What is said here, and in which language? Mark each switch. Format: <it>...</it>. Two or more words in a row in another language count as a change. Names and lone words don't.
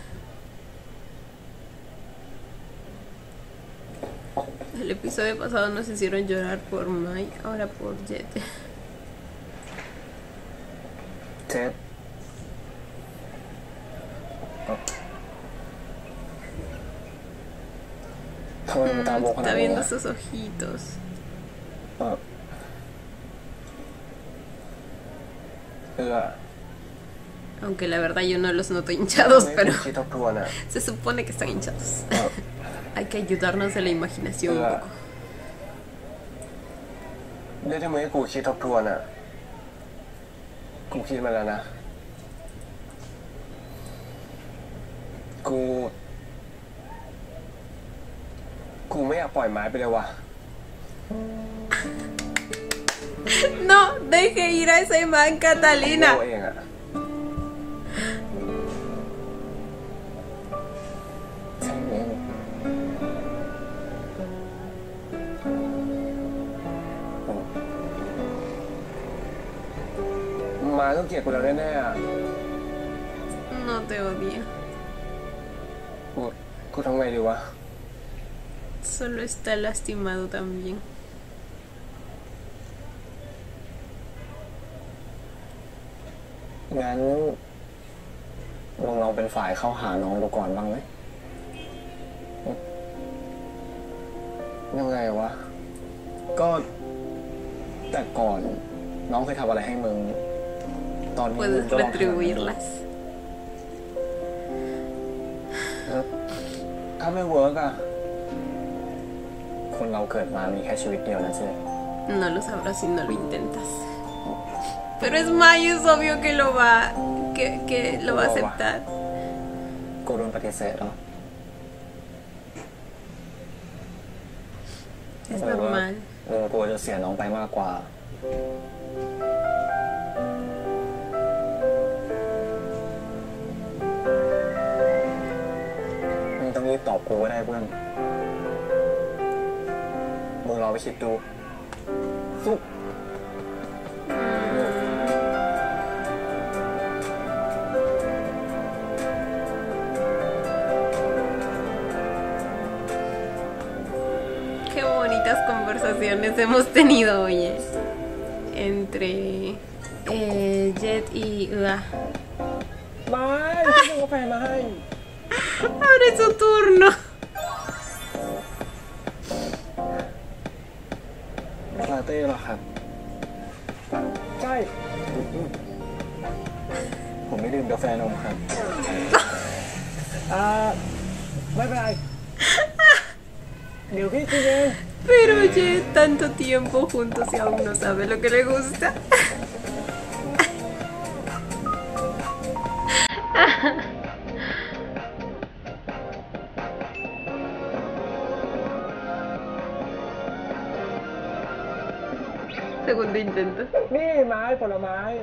<es>El episodio pasado nos hicieron llorar por Mai, ahora por Jet.</es> <th>เจ็ดทำไมมึงตาโบขนาด</th> <es>Está</es> <th>นี้</th> <es>viendo</es> <th>อะ</th> <es>sus ojitos.</es> <th>เออ</th> <es>Aunque la verdad yo no los noto hinchados,</es> <th>ไม่</th> <es>pero</es> <th>คิดทบทวนอ่ะ</th> <es>se supone que están hinchados.</es> <th>เออ</th> <es>Hay que ayudarnos de la imaginación un poco.</es> <th>ได้ทำไมให้กูคิดทบทวนอ่ะกูคิดมาแล้วนะกูไม่อยากปล่อยไม้ไปเลยว่ะ</th> <es>No, deje ir a ese man,</es> <th>โง่</th> <es>Catalina.</es> <th>เองอ่ะใช่เองมาต้องเกลียดกูแล้วแน่ๆอ่ะ</th> <es>No te odia.</es> <th>กูทำไงดีวะ</th> <es>Solo está lastimado también.</es> <th>งั้นลองเราเป็นฝ่ายเข้าหาน้องดูก่อนบ้างไหมยังไงวะ ก็แต่ก่อนน้องเคยทำอะไรให้มึง ตอนนี้มึง</th> <es>Puedes</es> <th>ก็ลองทำให้มึง</th> <es>retribuirlas.</es> <th>แล้วถ้าไม่เวิร์กอะคนเราเกิดมามีแค่ชีวิตเดียวนะเจ๊</th> <es>No lo sabrás si no lo intentas. Pero es Mai, es obvio que lo va, que lo va a aceptar.</es> <th>กูโดนปฏิเสธแล้ว</th> <es>Es normal.</es> <th>กลัวจะเสียน้องไปมากกว่ามึงต้องรีบตอบกูก็ได้เพื่อนมึงรอไปคิดดูสุก</th> <es>Qué bonitas conversaciones hemos tenido, oye. Entre Jet y Ua.</es> <th>ไม่ไม่ต้องกาแฟมาให้</th> <es>Ahora es su turno.</es> <th>ลาเต้เหรอครับ ใช่ ผมไม่ดื่มกาแฟนมครับ ไม่เป็นไร เดี๋ยวพี่กินเอง</th> <es>Pero Jet, tanto tiempo juntos y aún no sabe lo que le gusta. Segundo intento.</es> <th>นี่ไม้ผลไม้</th>